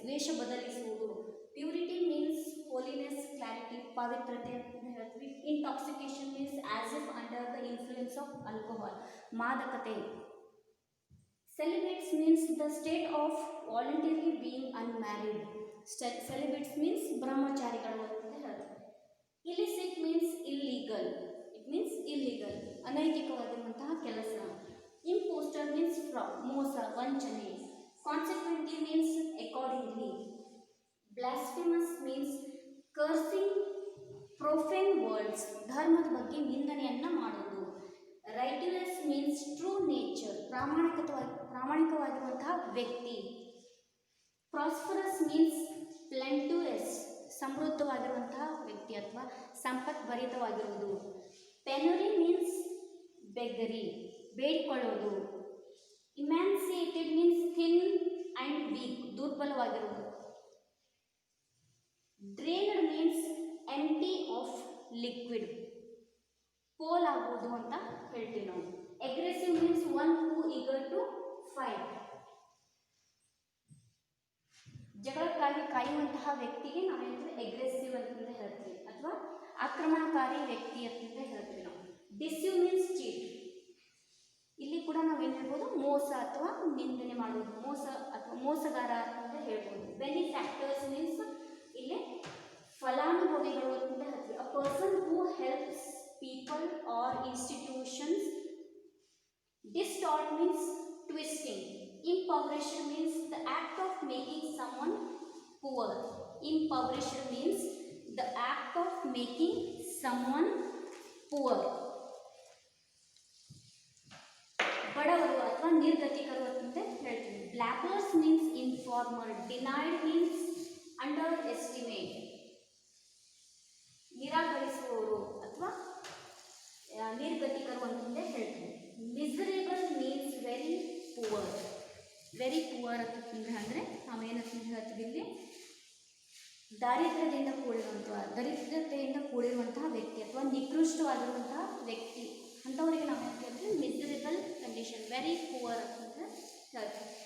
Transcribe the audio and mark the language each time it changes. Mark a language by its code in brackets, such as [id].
[kn] ವೇಷ ಬದಲಿಸುವುದು. [en] Purity means holiness, clarity, [kn] ಪವಿತ್ರತೆ ಅಂತ ಹೇಳ್ತೀವಿ. [en] Intoxication means as if under the influence of alcohol, ಮಾದಕತೆ. Celibates means the state of voluntarily being unmarried. Celibates means [kn] ಬ್ರಹ್ಮಚಾರಿಗಳು ಅಂತ ಹೇಳ್ತೀವಿ. [en] Illicit means illegal. It means illegal. [kn] ಅನೈತಿಕವಾಗಿರುವಂತಹ ಕೆಲಸ. [en] Impostor means fraud, [kn] ಮೋಸ, ವಂಚನೆ. [en] Consequently means accordingly. Blasphemous means cursing profane words, [kn] ಧರ್ಮದ ಬಗ್ಗೆ ನಿಂದನೆಯನ್ನ ಮಾಡೋದು. [en] Righteous means true nature, [kn] ಪ್ರಾಮಾಣಿಕವಾಗಿರುವಂತಹ ವ್ಯಕ್ತಿ. [en] Prosperous means plenteous, [kn] ಸಮೃದ್ಧವಾಗಿರುವಂತಹ ವ್ಯಕ್ತಿ ಅಥವಾ ಸಂಪತ್ಭರಿತವಾಗಿರುವುದು. [en] Penury means beggary, ಬೇಡಿಕೊಳ್ಳೋದು. Emaciated means thin and weak, ದುರ್ಬಲವಾಗಿರುವುದು. Drained means empty of liquid, [kn] ಪೋಲಾಗುವುದು ಅಂತ ಹೇಳ್ತೀವಿ ನಾವು. [en] Aggressive means one who eager to fight. [kn] ಜಗಳಕ್ಕಾಗಿ ಕಾಯುವಂತಹ ವ್ಯಕ್ತಿಗೆ ನಾವು ಹೇಳ್ತೀವಿ ಅಗ್ರೆಸಿವ್ ಅಂತ ಹೇಳ್ತೀವಿ ಅಥವಾ ಆಕ್ರಮಣಕಾರಿ ವ್ಯಕ್ತಿ ಅಂತ ಹೇಳ್ತೀವಿ ನಾವು. [en] deceive means cheat, [kn] ಇಲ್ಲಿ ಕೂಡ ನಾವೇನು ಹೇಳ್ಬೋದು, ಮೋಸ ಅಥವಾ ನಿಂದನೆ ಮಾಡುವುದು, ಮೋಸ ಅಥವಾ ಮೋಸಗಾರ ಅಂತ ಹೇಳ್ಬೋದು. [en] benefactors means [kn] ಇಲ್ಲಿ ಫಲಾನುಭವಿಗಳು ಅಂತ ಹೇಳ್ತೀವಿ. [en] A person who helps people or institutions. Distort means twisting. Impoverished means the act of making someone poor. Impoverished means the act of making someone poor. [kn] ಬಡವರು ಅಥವಾ ನಿರ್ಗತಿಕರು ಅಂತ ಹೇಳ್ತೀವಿ. [en] Blabbers means informer. Denied means underestimate, [kn] ನಿರಾಕರಿಸುವವರು ಅಥವಾ ನಿರ್ಗತಿಕರು ಅಂತ ಹೇಳ್ತೀವಿ. [en] Miserable means very poor. Very poor [kn] ಅಂತಂದ್ರೆ ಅಂದರೆ ನಾವೇನಂತ ಹೇಳ್ತೀವಿ ಇಲ್ಲಿ ದಾರಿದ್ರ್ಯದಿಂದ ದರಿದ್ರತೆಯಿಂದ ಕೂಡಿರುವಂತಹ ವ್ಯಕ್ತಿ ಅಥವಾ ನಿಕೃಷ್ಟವಾಗಿರುವಂತಹ ವ್ಯಕ್ತಿ ಅಂಥವರಿಗೆ ನಾವು ಏನು ಹೇಳ್ತೀವಿ, [en] miserable condition, very poor [kn] ಅಂತ ಹೇಳ್ತೀವಿ.